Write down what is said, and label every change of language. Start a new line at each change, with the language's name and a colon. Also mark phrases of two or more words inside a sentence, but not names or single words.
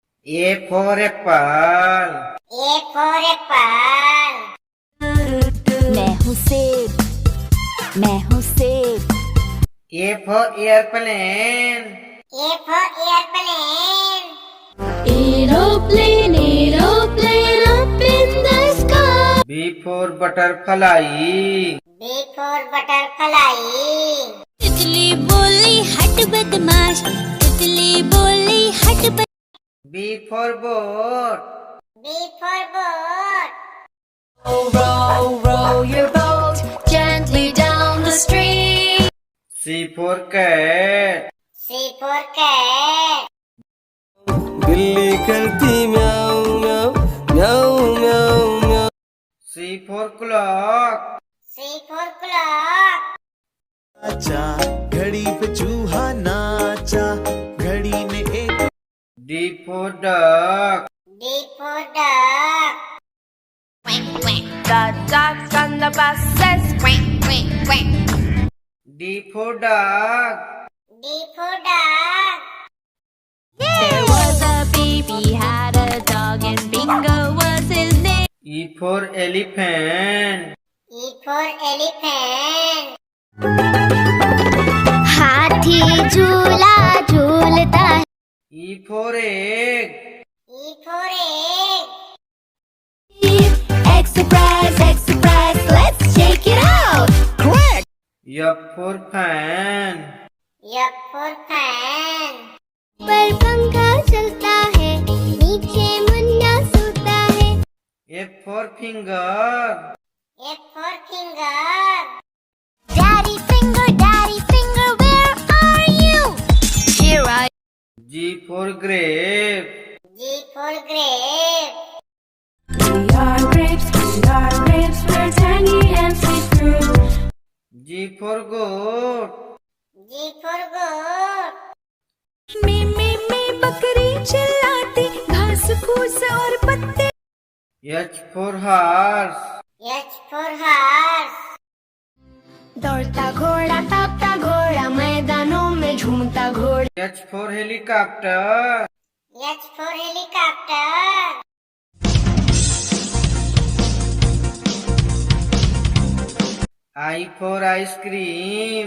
English: A for apple. A for apple.
Hindi: मैं हूँ सेब, मैं हूँ सेब।
English: A for airplane. A for airplane. Aeroplane, aeroplane up in the sky. B for butterfly. B for butterfly.
Hindi: तितली बोली हट बदमाश, तितली बोली हट बदमाश।
English: B for boat. B for boat. Row, row your boat gently down the stream. C for cat. C for cat.
Hindi: बिल्ली करती म्याऊं म्याऊं म्याऊं म्याऊं म्याऊं।
English: C for clock. C for clock.
Hindi: नाचा घड़ी पे चूहा नाचा, घड़ी ने एक।
English: D for duck. D for duck. The ducks on the bus says quack, quack, quack. D for dog. D for dog. There was a baby had a dog and Bingo was his name. E for elephant. E for elephant.
Hindi: हाथी झूला झूलता है।
English: E for egg. E for egg. Egg surprise, let's shake it out. F for fan. F for fan.
Hindi: पर पंखा चलता है, नीचे मुन्ना सोता है।
English: F for finger. F for finger. Daddy finger, where are you? Here I G for grape. G for grape. We are grapes, we're tangy and sweet fruit. G for goat. G for goat.
Hindi: मी बकरी चिल्लाती, घास फूस और पत्ते।
English: H for horse. H for horse.
Hindi: दौड़ता घोड़ा तापता घोड़ा, मैदानों में झूमता घोड़ा।
English: H for helicopter. H for helicopter. I for ice cream.